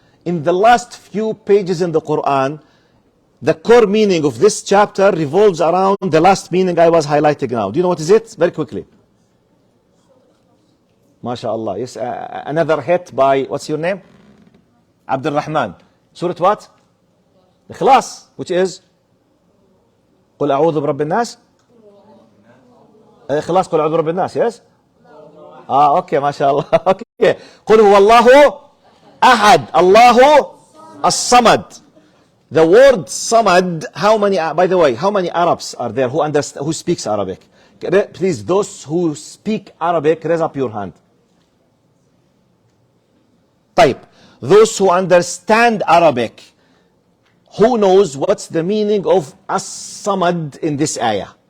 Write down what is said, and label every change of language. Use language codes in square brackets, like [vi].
[en] In the last few pages in the Quran, the core meaning of this chapter revolves around the last meaning I was highlighting now. Do you know what is it? Very quickly. MashaAllah. Yes, another hit by, what's your name? Abdul Rahman. Surah what? [ar] Ikhlas, [en] which is [ar] قل أعوذ برب الناس. Ikhlas قل أعوذ برب الناس, yes? [en] Okay, MashaAllah. Okay. [ar] قل هو الله أحد الله الصمد. [en] The word samad, by the way, how many Arabs are there who speaks Arabic? Please, those who speak Arabic, raise up your hand. طيب, those who understand Arabic, who knows what's the meaning of as-samad in this ayah?